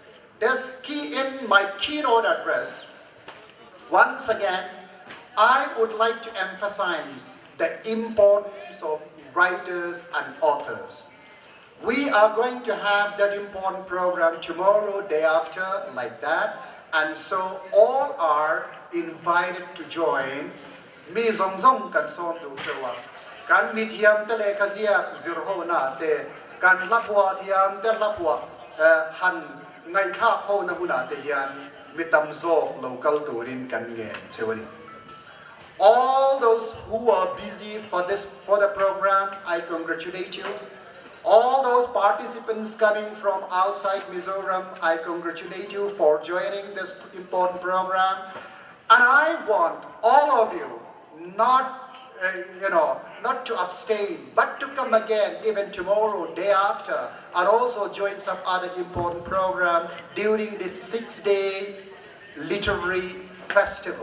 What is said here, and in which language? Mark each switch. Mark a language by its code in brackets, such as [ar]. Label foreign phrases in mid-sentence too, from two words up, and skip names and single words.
[en] In my keynote address, once again, I would like to emphasize the importance of writers and authors. We are going to have that important program tomorrow, day after, like that. And so all are invited to join. [lus] Mizoram kan som du cewa. Kan mithiam tele kazia zirho na te kan lapua tiam te lapua han ngai kha ho na huna te yan mitam zo local turin kan nge cewani. [en] All those who are busy for the program, I congratulate you. All those participants coming from outside Mizoram, I congratulate you for joining this important program. And I want all of you not to abstain, but to come again even tomorrow, day after, and also join some other important program during this 6-day literary festival.